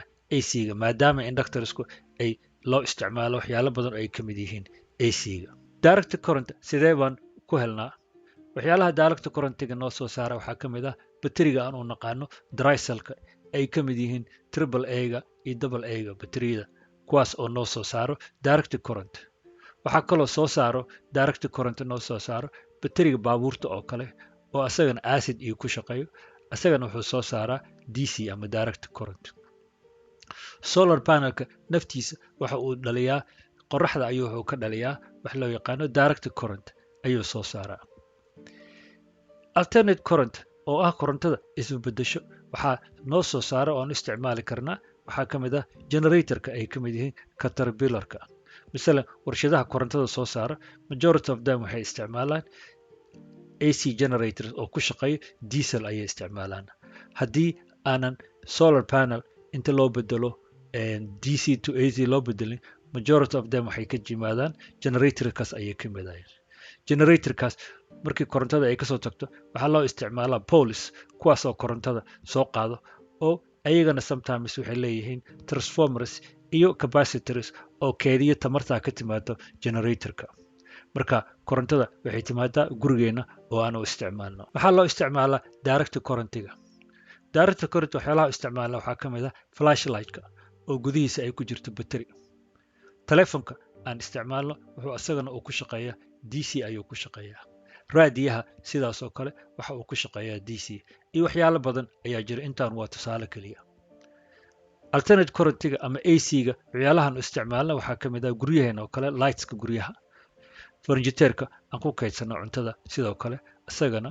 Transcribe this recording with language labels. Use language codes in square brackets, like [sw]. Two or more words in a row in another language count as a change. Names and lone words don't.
[so] AC-ga maadaama inductorsku ay loo isticmaalo waxyaalo badan oo ay ka mid yihiin AC-ga [en] direct current [so] sidee baan ku helnaa waxyaalaha [en] direct current-ga [so] noo soo saara waxaa ka mid ah bateriga aan u naqaano [en] dry cell-ka [so] ay ka mid yihiin [en] triple A-ga [so] iyo [en] double A-ga [so] bateriyada kuwaas oo noo soo saaro [en] direct current [so] waxaa kaloo soo saaro [en] direct current [so] noo soo saaro bateriga baabuurta oo kale oo asagana acid iyo ku shaqeeyo asagana wuxuu soo saaraa DC ama [en] direct current solar panelka [so] naftiisa waxa uu dhaliyaa qoraxda ayuu wuxuu ka dhaliyaa wax loo yaqaano [en] direct current [so] ayuu soo saaraa [en] alternate current [so] oo ah korontada isbedesho waxaa noo soo saara oo aan isticmaali karnaa waxaa ka mid ah generatorka ay ka mid yihiin caterpillarka misalan warshadaha korontada soo saara [en] majority of them [so] waxay isticmaalaan [en] AC generators [so] oo ku shaqeeya diesel ayay isticmaalaan haddii aanan [en] solar panel [so] inta loo bedelo [en] DC to AC [so] loo bedelin [en] majority of them [so] waxay ka yimaadaan generatorkaas ayay ka midayeen generatorkaas markii korontada ay kasoo tagto waxaa loo isticmaalaa poles kuwaas oo korontada soo qaado oo ayagana sometimes waxay leeyihiin transformers iyo capacitors oo keediyo tamartaa ka timaado generatorka marka korontada waxay timaadaa gurigeena oo aan u isticmaalno waxaa loo isticmaalaa [en] direct current-ga direct current [so] waxyaalaha isticmaalna waxaa ka mid ah flashlight-ka oo gudihiisa ay ku jirto battery telefonka aan isticmaalno wuxuu asagana uu ku shaqeeyaa DC ayuu ku shaqeeyaa raadiyaha sidaas oo kale waxa uu ku shaqeeyaa DC iyo waxyaalo badan ayaa jira intaan waa tusaale keliya [en] alternate current-ga [so] ama AC-ga waxyaalahan isticmaalna waxaa ka mid ah guryaheena oo kale lightska guryaha furniture-ka aan ku kaydsano cuntada sidoo kale isagana